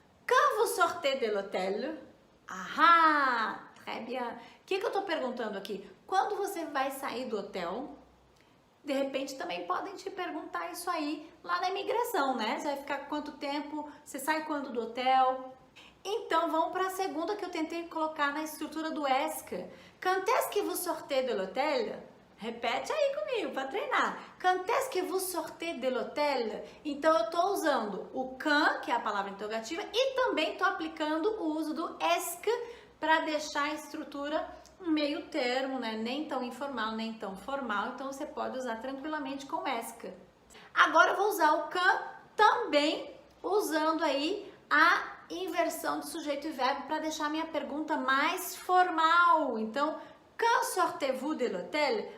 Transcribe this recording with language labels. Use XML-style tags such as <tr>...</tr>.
<fr>Quand vous sortez de l'hôtel? Ah, très bien.</fr> <pt>O que eu tô perguntando aqui? Quando você vai sair do hotel? De repente também podem te perguntar isso aí lá na imigração, né? Você vai ficar quanto tempo? Você sai quando do hotel? Então vamos para a segunda que eu tentei colocar na estrutura do ESC.</pt> <fr>Quand est-ce que vous sortez de l'hôtel?</fr> <pt>Repete aí comigo para treinar.</pt> <fr>Quand est-ce que vous sortez de l'hôtel?</fr> <pt>Então eu estou usando o quand, que é a palavra interrogativa, e também estou aplicando o uso do est para deixar a estrutura um meio termo, né? Nem tão informal, nem tão formal. Então você pode usar tranquilamente com est. Agora eu vou usar o quand também usando aí a inversão de sujeito e verbo para deixar a minha pergunta mais formal.</pt> <fr>Então, quand sortez-vous de l'hôtel?</fr>